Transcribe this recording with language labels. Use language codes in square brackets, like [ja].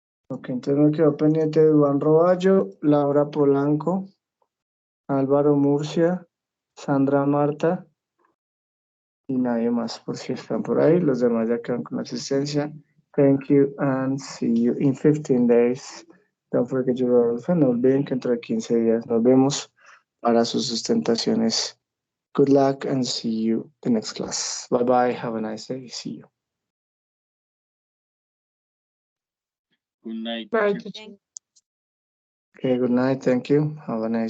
[es] Ok, entonces me quedó pendiente de Duan Roballo, Laura Polanco, Álvaro Murcia, Sandra Marta y nadie más por si están por ahí. Los demás ya quedan con asistencia. [en] Thank you and see you in 15 days. Don't forget your order. [es] No olviden que dentro de 15 días nos vemos para sus sustentaciones. [en] Good luck and see you the next class. Bye bye. Have a nice day. See you. Good night. Bye, teacher. teacher. Okay, good night. Thank you. Have a nice